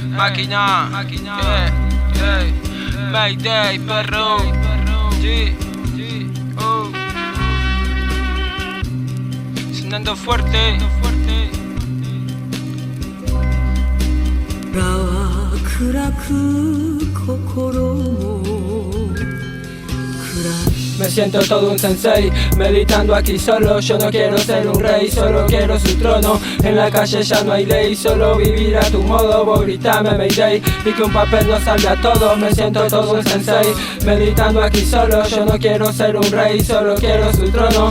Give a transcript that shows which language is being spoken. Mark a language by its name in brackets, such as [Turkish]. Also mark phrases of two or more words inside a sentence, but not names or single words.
[Spanish] Máquina, yeah, yeah. Mayday, perro. Sonando fuerte. [Japanese] 空は暗く心も暗い [Spanish] Me siento todo un sensei, meditando aquí solo. Yo no quiero ser un rey, solo quiero su trono. En la calle ya no hay ley, solo vivir a tu modo. Vos gritame Mayday y que un papel nos salve a todos. Me siento todo un sensei, meditando aquí solo. Yo no quiero ser un rey, solo quiero su trono.